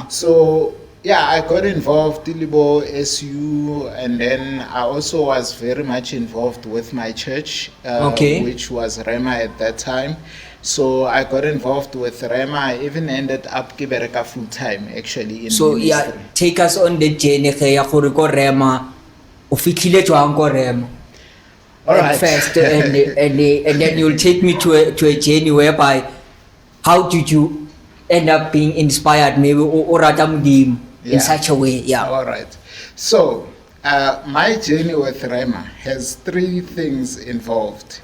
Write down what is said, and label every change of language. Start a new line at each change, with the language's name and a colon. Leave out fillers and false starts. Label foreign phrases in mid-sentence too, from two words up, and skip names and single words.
English: So, yeah, I got involved, Dilibo, SU, and then I also was very much involved with my church, which was Rhema at that time. So I got involved with Rhema. I even ended up Kibereka full time actually in ministry. Take us on the journey
Tswana: ya gore ko
English: Rhema.
Tswana: O fitlhile jwang ko Rhema?
English: All right. First, and then you'll take me to a journey whereby how did you end up being inspired maybe or in such a way? Yeah. All right. So my journey with Rhema has 3 things involved.